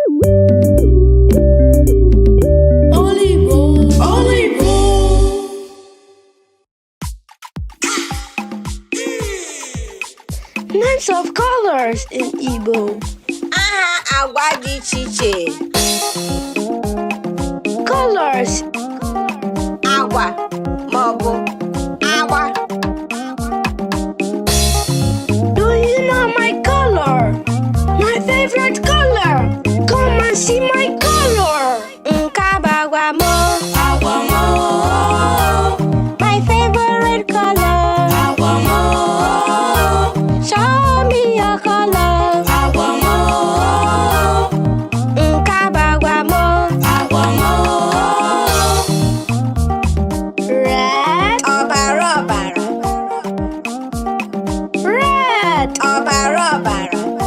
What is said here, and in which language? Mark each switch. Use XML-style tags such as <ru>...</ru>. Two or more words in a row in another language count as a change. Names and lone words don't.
<en>Names of colors in Igbo.</en> <ig>Aha agwa dị iche iche.</ig> <en>Colors.</en> <ig>Agwa maọbụ agba.</ig> <en>Do you know my color? My favorite color. Come and see my color.</en> <ig>Nke bụ agwa m. Agwa m.</ig> <en>My favorite color.</en> <ig>Agwa m.</ig> <en>Show me your color.</en> <ig>Agwa m. Nke bụ agwa m. Agwa m. Red. Ọbara ọbara.</ig> <en>Red.</en> <ig>Ọbara ọbara.</ig>